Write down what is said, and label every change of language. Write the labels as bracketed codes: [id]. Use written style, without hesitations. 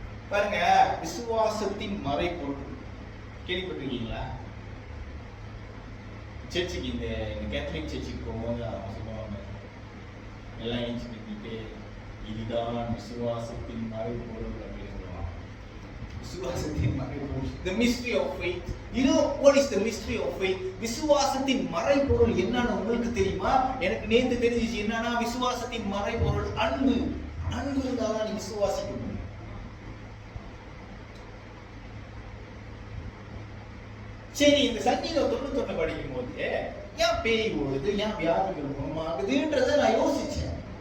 [ta] பாருங்க, விசுவாசத்தின் மறைபொருள் கேள்விப்பட்டிருக்கீங்களா? சர்ச்சுக்கு இந்த கேத்தலிக் சர்ச்சுக்கு போகும்போது அவங்க சொல்லுவாங்க, எல்லாம் ஏஞ்சி நின்றுட்டு இதுதான் விசுவாசத்தின் மறைபொருள் அப்படின்னு சொல்லுவாங்க. விசுவாசத்தின் மறைபொருள், [en] the mystery of faith. You know what is the mystery of faith? [ta] விசுவாசத்தின் மறைபொருள் என்னன்னு உங்களுக்கு தெரியுமா? எனக்கு நேத்து தெரிஞ்சிச்சு. என்னன்னா விசுவாசத்தின் மறைபொருள் அன்பு. அன்பு இருந்தாதான் நீ விசுவாசிக்க முடியும். சரி, இந்த சங்கீதம் 91 படிக்கும் போது ஏன் பேய் ஓடுது, ஏன் வியாதிகள் குணமாகுதுன்றத நான் யோசிச்சேன்.